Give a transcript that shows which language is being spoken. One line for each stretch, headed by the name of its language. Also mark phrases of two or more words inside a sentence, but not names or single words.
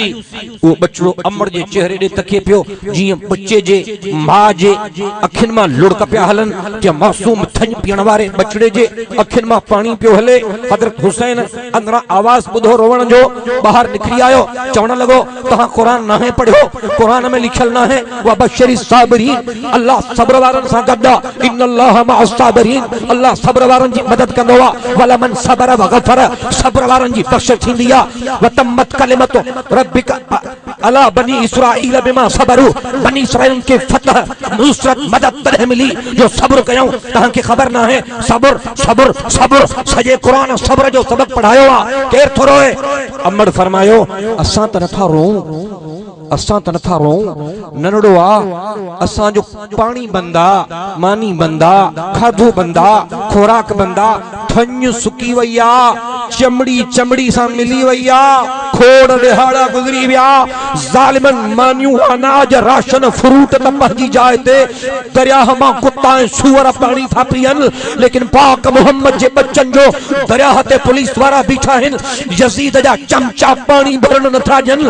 Sindhi: वो बचड़ो अमड़ जे चेहरे ॾे तके पियो जीअं बच्चे जे मां जे अखियुनि मां लुड़क पिया हलनि, जे मासूम थञ पीअण वारे बचड़े जे अखियुनि मां पाणी पियो हले। हज़रत हुसैन अंदरां आवाज़ ॿुधो रोवण जो, ॿाहिरि निकिरी आयो, चवण लॻो तव्हां क़ुरान नाहे पढ़ियो? क़ुरान में लिखियल नाहे
Arabic: وبشر الصابرين,
Sindhi: अल्लाह सब्र वारनि सां गॾु आहे।
Arabic: إن الله مع الصابرين,
Sindhi: अल्लाह सब्र वारनि जी मदद कंदो आहे।
Arabic: ولمن صبر وغفر,
Sindhi: सब्र वारनि जी बख़्शिश थींदी आहे।
Arabic: وتمت كلمة ربك على بني إسرائيل بما صبروا,
Sindhi: बनी इसराईल के फतह नुसरत मदद तॾहिं मिली जो सब्र कयूं। तहां खे ख़बर ना है सब्र सब्र सब्र सजे कुरान सब्र जो सबक पढ़ायो आहे। केर थो रोए? अमड़ फरमायो असां त नथा रोऊं, असां त नथा रोऊं, नंढड़ो आ, असां जो पानी बंदा, मानी बंदा, खाधो बंदा, खोराक बंदा, थञ सुकी वई आ, चमड़ी चमड़ी सां मिली वई आ, खोड़ ॾिहाड़ा गुज़री विया, ज़ालिमन मानियूं अनाज राशन फ्रूट त पंहिंजी जाइ ते, दरियाह मां कुत्ता ऐं सूअर पाणी था पीअनि, लेकिन पाक मोहम्मद जे बच्चनि जो दरियाह ते पुलिस वारा बीठा आहिनि, यज़ीद जा चमचा पाणी भरण नथा ॾियनि।